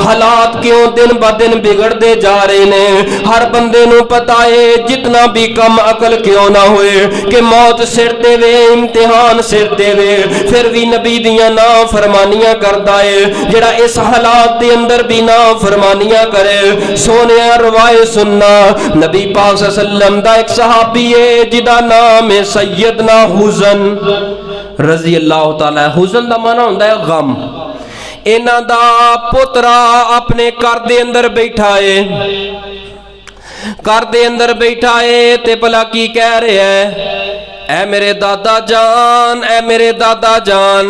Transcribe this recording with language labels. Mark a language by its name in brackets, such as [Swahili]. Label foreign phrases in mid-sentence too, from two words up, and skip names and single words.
[Punjabi] حالات کیوں دن بہ دن بگڑتے جا رہے نے، ہر بندے نوں پتا ہے جتنا بھی کم عقل کیوں نہ ہووے کہ موت سر تے وے، امتحان سر تے وے، فیر بھی نبی دیاں نا فرمانیاں کردا ہے. جیہڑا اس حالات دے اندر بھی نا فرمانیاں کرے، سوہنے رواۓ سننا نبی پاک [Arabic] صلى الله عليه وسلم [Punjabi] دا اک صحابی ہے جیدا نام ہے سیدنا حزن [Arabic] رضي الله تعالى. [Punjabi] حزن دا معنی ہوندا ہے غم۔ انہاں دا پوترا اپنے گھر دے اندر بیٹھا ہے، گھر دے اندر بیٹھا ہے تے بھلا کی کہہ رہا ہے، اے میرے دادا جان، اے میرے دادا جان.